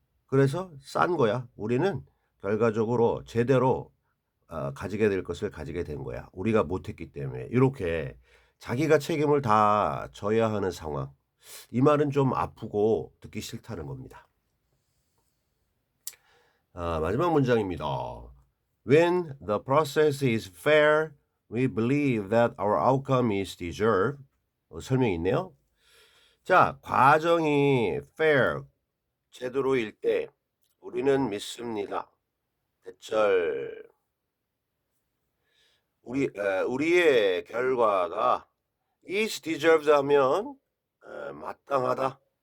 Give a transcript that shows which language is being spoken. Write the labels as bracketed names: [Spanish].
[Korean] 그래서 싼 거야. 우리는 결과적으로 제대로 가지게 될 것을 가지게 된 거야. 우리가 못했기 때문에. 이렇게 자기가 책임을 다 져야 하는 상황. 이 말은 좀 아프고 듣기 싫다는 겁니다. 마지막 문장입니다. [English] When the process is fair, we believe that our outcome is deserved. [Korean] 설명이 있네요. 자, 과정이 fair, 제대로일 때 우리는 믿습니다. 대절. 우리의 결과가 [English] is deserved [Korean] 하면 마땅하다.